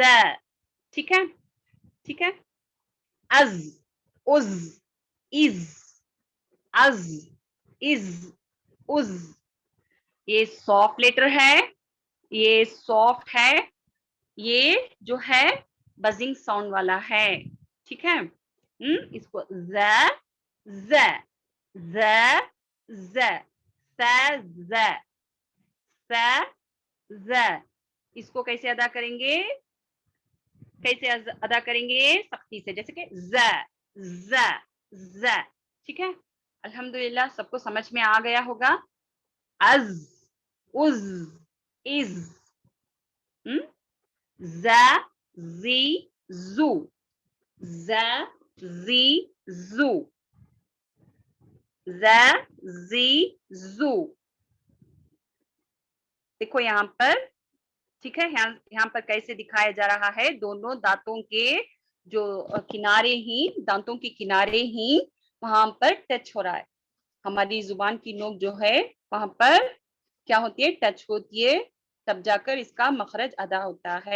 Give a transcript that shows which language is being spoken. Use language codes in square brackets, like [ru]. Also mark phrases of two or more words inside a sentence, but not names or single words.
[ur] ٹھیک ہے, ٹھیک ہے, از از از از از از. یہ [en] soft letter [ur] ہے, یہ سافٹ ہے, یہ جو ہے [en] buzzing sound [ur] والا ہے. ٹھیک ہے, اس کو ز ز ز ز س ز س ز. اس کو کیسے ادا کریں گے, سختی سے, جیسے کہ ز ز ز. ٹھیک ہے, الحمدللہ سب کو سمجھ میں آ گیا ہوگا. از از از. ز زی زو ز زی زو ز زی زو. دیکھو یہاں پر, ٹھیک ہے, یہاں پر کیسے دکھایا جا رہا ہے, دونوں دانتوں کے جو کنارے ہی, دانتوں کے کنارے ہی وہاں پر ٹچ ہو رہا ہے. ہماری زبان کی نوک جو ہے وہاں پر کیا ہوتی ہے, ٹچ ہوتی ہے, تب جا کر اس کا مخرج ادا ہوتا ہے.